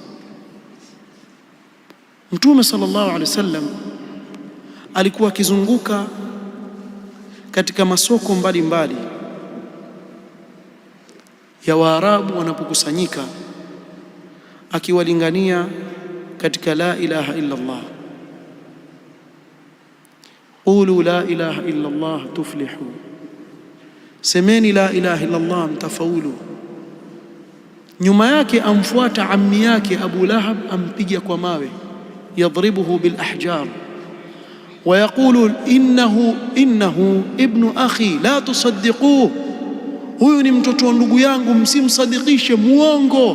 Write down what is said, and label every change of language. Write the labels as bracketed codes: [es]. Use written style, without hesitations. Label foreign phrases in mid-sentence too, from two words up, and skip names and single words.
[sw] Mtume sallallahu alaihi wasallam alikuwa akizunguka katika masoko mbalimbali ya Waarabu wanapokusanyika, akiwalingania katika [ar] لا إله إلا الله. قولوا لا إله إلا الله تفلحوا, [sw] semeni [ar] لا إله إلا الله [sw] mtafaulu. Nyuma yake amfuata ammi yake Abu Lahab, ampiga kwa mawe, [ar] يضربه بالأحجار ويقول إنه ابن أخي لا تصدقوه, [sw] huyu ni mtoto wa ndugu yangu, msimsadikishe, muongo.